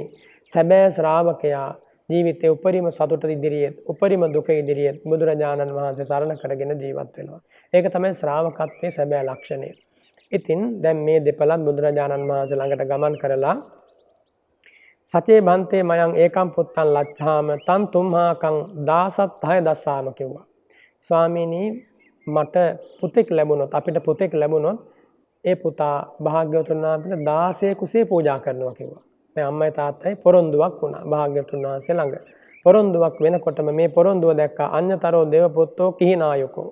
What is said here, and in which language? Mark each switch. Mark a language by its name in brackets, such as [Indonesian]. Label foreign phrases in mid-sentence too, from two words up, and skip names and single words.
[Sinhala] සැබෑ ශ්‍රාවකයා ජීවිතයේ උපරිම සතුට ඉදිරියේ, උපරිම දුක ඉදිරියේ බුදුරජාණන් වහන්සේ සරණ කරගෙන ජීවත් වෙනවා. ඒක තමයි ශ්‍රාවකත්වයේ සැබෑ ලක්ෂණය. ඉතින් දැන් මේ දෙපළත් බුදුරජාණන් වහන්සේ ළඟට ගමන් කරලා [Pali] සචේ බන්තේ මයං ඒකම් පුත්තන් ලච්ඡාම තන් තුම්හාකං දාසත්හය දස්සාම [Sinhala] කිව්වා. ස්වාමීනි මට පුතෙක් ලැබුණොත් අපිට පුතෙක් ලැබුණොත් ඒ පුතා භාග්‍යවතුන් වහන්සේට 16 කුසේ පූජා කරනවා කිව්වා. මේ අම්මයි තාත්තයි පොරොන්දුවක් වුණා භාග්‍යවතුන් වහන්සේ ළඟ. පොරොන්දුවක් වෙනකොටම මේ පොරොන්දුව දැක්කා [Pali] අඤ්ඤතරෝ දේව පුත්තෝ කිහිනායකෝ.